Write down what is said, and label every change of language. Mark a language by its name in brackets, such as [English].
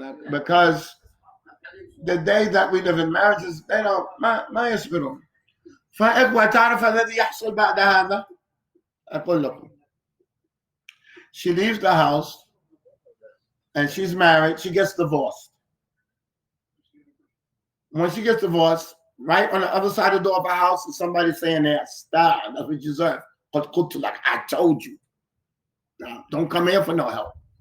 [English] Because the day that we live in marriages, they don't [Arabic] ما يصبرون. فإخوة تعرف الذي يحصل بعد هذا؟ أقول لكم. [English] She leaves the house and she's married. She gets divorced. When she gets divorced, right on the other side of the door of her house is somebody saying there, stop, that's what you deserve. Like I told you. Now, don't come here for no help.